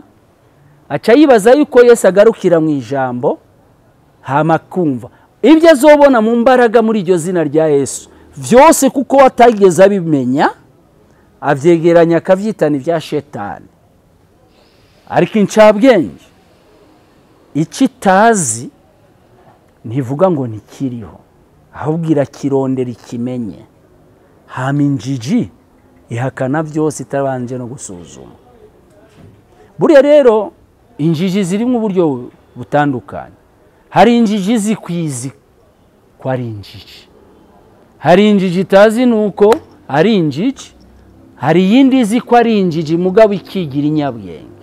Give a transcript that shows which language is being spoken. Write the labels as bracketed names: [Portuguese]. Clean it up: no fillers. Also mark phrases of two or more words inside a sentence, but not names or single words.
[Rundi] Aca yibaza yuko Yesu agarukira mu ijambo, hama kumva ibyo azobona mu mbaraga muri iryo zina rya Yesu vyose kuko watageze abimenya, avyegeranya akavyitana ivya shetani. Ariko incabwenge icitazi ntivuga ngo ntikiriho, ahubwo irakirondera ikimenye. Hama injiji ihakana byose itabanje no gusuzuma. Buriya rero injiji zirimo uburyo butandukanye. Hari injiji zikwizi ko ari injiji, hari injiji itazi nuko ari injiji, hari yindi izi ko ari injiji mugabo ikigira inyabwenge.